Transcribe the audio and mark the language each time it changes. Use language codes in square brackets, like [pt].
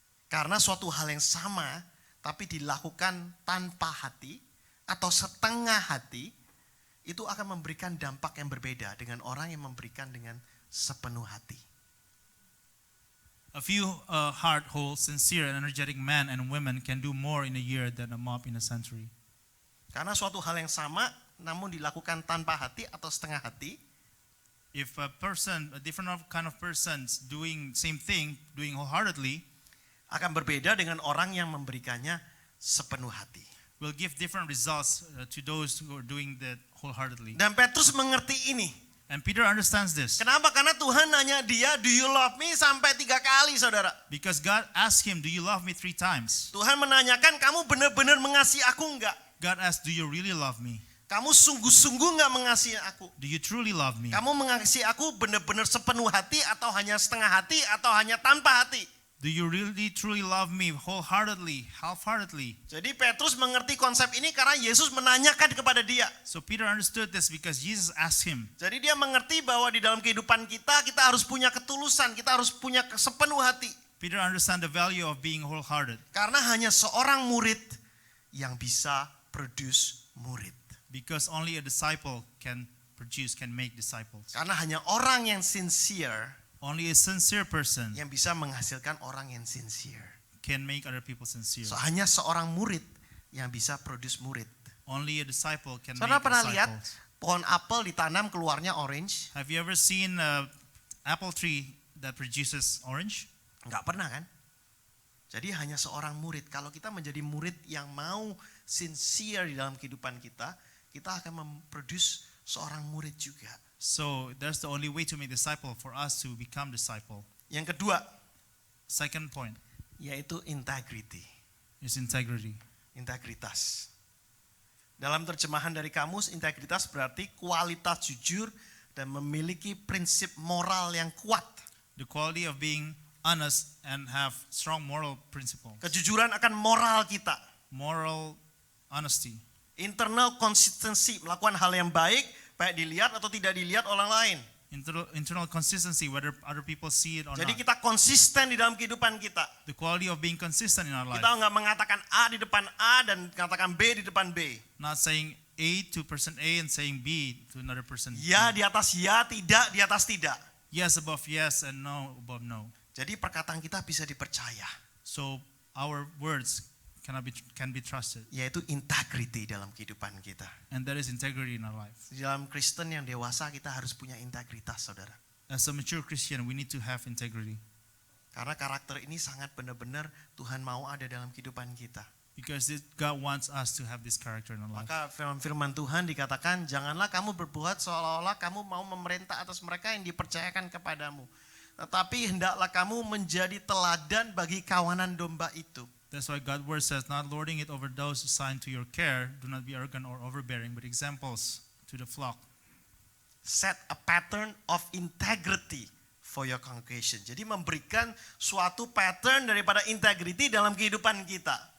[id] Karena suatu hal yang sama tapi dilakukan tanpa hati atau setengah hati, itu akan memberikan dampak yang berbeda dengan orang yang memberikan dengan sepenuh hati. [en] A few heart whole, sincere, and energetic men and women can do more in a year than a mob in a century. [id] Karena suatu hal yang sama namun dilakukan tanpa hati atau setengah hati, [en] If a different kind of persons doing same thing, doing wholeheartedly, [id] akan berbeda dengan orang yang memberikannya sepenuh hati. [en] will give different results to those who are doing that wholeheartedly. [id] Dan Petrus mengerti ini. [en] And Peter understands this [id] Kenapa? Karena Tuhan nanya dia, [en] do you love me? [id] Sampai 3 kali, saudara. [en] because God asked him, "Do you love me?" 3 times. [id] Tuhan menanyakan, kamu benar-benar mengasihi aku enggak? [en] God asked, "Do you really love me? [id] Kamu sungguh-sungguh enggak mengasihi aku? [en] Do you truly love me? [id] Kamu mengasihi aku benar-benar sepenuh hati atau hanya setengah hati atau hanya tanpa hati?" [en] Do you really truly love me wholeheartedly, half-heartedly?" [id] Jadi Petrus mengerti konsep ini karena Yesus menanyakan kepada dia. [en] So Peter understood this because Jesus asked him. [id] Jadi dia mengerti bahwa di dalam kehidupan kita harus punya ketulusan, kita harus punya sepenuh hati. [en] Peter understand the value of being wholehearted [id] Karena hanya seorang murid yang bisa produce murid. [en] because only a disciple can make disciples. [id] Karena hanya orang yang sincere [en] Only a sincere person [id] yang bisa menghasilkan orang yang sincere. [en] can make other people sincere. [id] So, hanya seorang murid yang bisa produce murid. [en] Only a disciple can [id] Saudara [en] make [id] pernah lihat [en] disciples. [id] pohon apel ditanam keluarnya orange? [en] Have you ever seen an apple tree that produces orange? [id] Enggak pernah kan? Jadi hanya seorang murid. Kalau kita menjadi murid yang mau sincere di dalam kehidupan kita, kita akan memproduce seorang murid juga. [en] So that's the only way to make disciple, for us to become disciple. [id] Yang kedua, [en] Second point [id] yaitu integrity. [en] is integrity. [id] Integritas. Dalam terjemahan dari kamus, integritas berarti kualitas jujur dan memiliki prinsip moral yang kuat. [en] The quality of being honest and have strong moral principles. [id] Kejujuran akan moral kita. [en] Moral honesty. Internal consistency, [id] melakukan hal yang baik, baik dilihat atau tidak dilihat orang lain. [en] Internal consistency, whether other people see it or [id] Jadi kita konsisten di dalam kehidupan kita. [en] The quality of being consistent in our life. [id] Kita nggak mengatakan A di depan A dan mengatakan B di depan B. [en] Not saying A to person A and saying B to another person. [id] Ya [en] B. [id] di atas ya, tidak di atas tidak. [en] Yes above yes and no above no. [id] Jadi perkataan kita bisa dipercaya. [en] So our words can be trusted. [id] Yaitu integrity dalam kehidupan kita. [en] And that is integrity in our life. [id] Di dalam Kristen yang dewasa kita harus punya integritas, saudara. [en] As a mature Christian, we need to have integrity. [id] Karena karakter ini sangat benar-benar Tuhan mau ada dalam kehidupan kita. [en] Because God wants us to have this character in our life. [id] Maka firman Tuhan dikatakan, janganlah kamu berbuat seolah-olah kamu mau memerintah atas mereka yang dipercayakan kepadamu. Tetapi hendaklah kamu menjadi teladan bagi kawanan domba itu. [en] That's why God's word says, not lording it over those assigned to your care, do not be arrogant or overbearing, but examples to the flock. Set a pattern of integrity for your congregation. [id] Jadi memberikan suatu pattern daripada integrity dalam kehidupan kita.